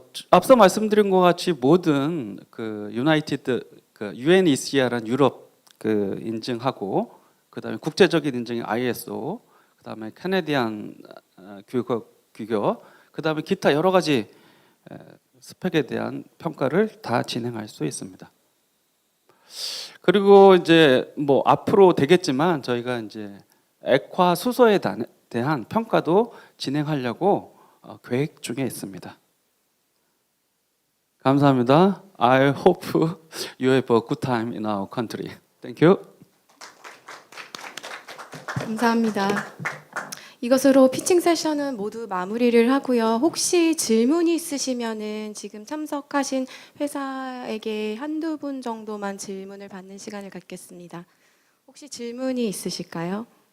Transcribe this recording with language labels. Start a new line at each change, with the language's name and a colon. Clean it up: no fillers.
Korean: 앞서 말씀드린 것 같이 모든 그 UNECR은 유럽 그 인증하고, 그 다음에 국제적인 인증인 ISO, 그 다음에 캐네디안 규격, 그 다음에 기타 여러 가지 스펙에 대한 평가를 다 진행할 수 있습니다. 그리고 이제 뭐 앞으로 되겠지만 저희가 이제 액화 수소에 대한 평가도 진행하려고 계획 중에 있습니다. 감사합니다.
English: I hope you have a good time in our country. Thank you.
Korean: 감사합니다. 이것으로 피칭 세션은 모두 마무리를 하고요. 혹시 질문이 있으시면은 지금 참석하신 회사에게 한두 분 정도만 질문을 받는 시간을 갖겠습니다. 혹시 질문이 있으실까요?